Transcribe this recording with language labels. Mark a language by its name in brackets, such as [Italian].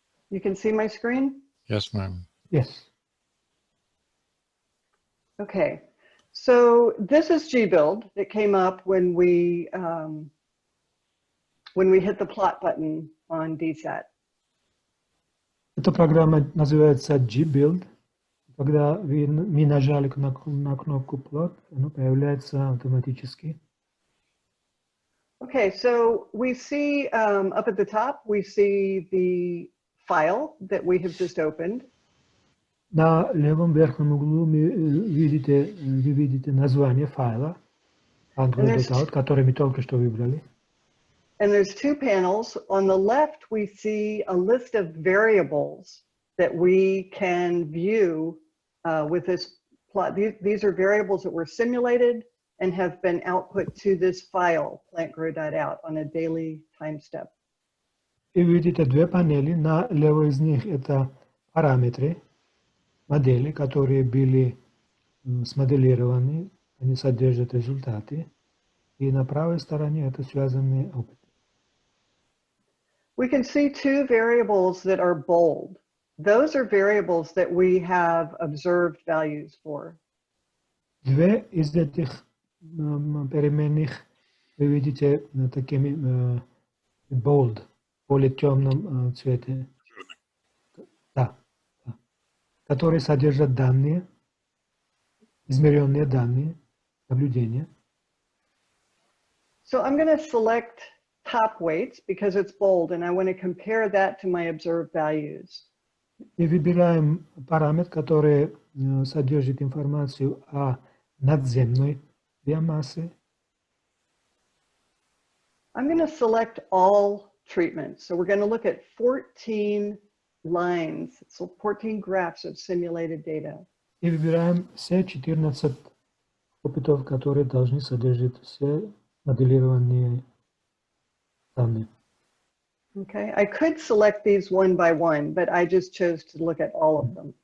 [English] You can see my screen? Yes, ma'am. Yes. Okay, so this is gbuild that came up when we hit the plot button on DSAT. [Russian] Эта программа называется Gbuild. Когда мы нажали на кнопку plot, оно появляется автоматически. [English] Okay, so we see up at the top, we see the file that we have just opened. [Russian] На левом верхнем углу вы видите название файла, Android.out, который мы только что выбрали. [English] And there's two panels. On the left, we see a list of variables that we can view with this plot. These are variables that were simulated and have been output to this file, plantgrow.out, on a daily time step. [Russian] И видите две панели. На левой из них это параметры, модели, которые были смоделированы, они содержат результаты. И на правой стороне это связанные опыты. [English] We can see two variables that are bold. Those are variables that we have observed values for. [Russian] Две из этих переменных вы видите такими bold, более темном цвете. Да, да. Которые содержат данные, измеренные данные, наблюдения. [English] So I'm going to select top weights because it's bold and I want to compare that to my observed values. [Russian] И выбираем параметр, который содержит информацию о надземной биомассе. [English] I'm going to select all treatments. So we're going to look at 14 lines, so 14 graphs of simulated data. [Russian] И выбираем все 14 опытов, которые должны содержать все моделированные данные. [English] Okay, I could select these one by one, but I just chose to look at all of them.